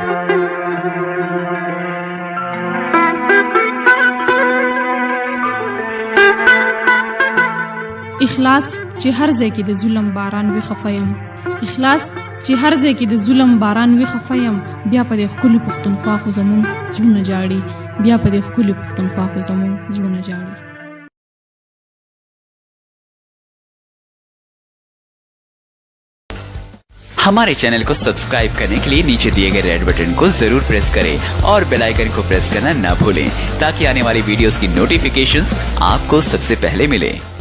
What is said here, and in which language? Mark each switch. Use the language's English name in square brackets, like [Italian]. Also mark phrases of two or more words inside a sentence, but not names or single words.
[Pashto] اخلاص چې هر ځای کې د ظلم باران وي خفه یم، اخلاص چې هر ځای کې د ظلم باران وي خفه یم، بیا په دې ښکلي پښتونخوا خو زمونږ زړونه جاړي، بیا په دې ښکلي پښتونخوا خو زمونږ زړونه جاړي. [Hindi] हमारे चैनल को सब्सक्राइब करने के लिए नीचे दिए गए [English] red button [Hindi] को जरूर प्रेस करें और [English] bell icon [Hindi] को प्रेस करना न भूलें ताकि आने वाली वीडियोस की नोटिफिकेशंस आपको सबसे पहले मिले।